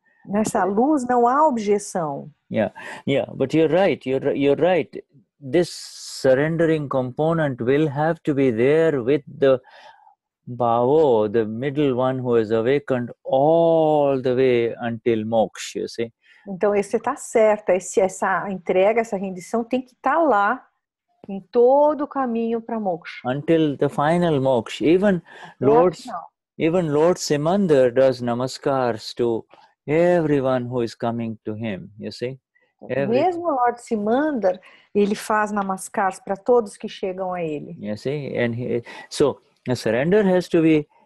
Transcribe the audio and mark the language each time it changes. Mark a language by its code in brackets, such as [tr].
[pt] Nessa luz não há objeção. [en] Yeah, but you're right. You're right. This surrendering component will have to be there with the bhavo, the middle one who is awakened all the way until moksha, you see. [pt] Então, você está certa, essa entrega, essa rendição tem que estar lá em todo o caminho para moksha. [en] Until the final moksha. Even Lord Simandar does namaskars to everyone who is coming to him, you see. [pt] Mesmo o Lord Simandar, ele faz namaskars para todos que chegam a ele. [en] You see, and so a surrender has to be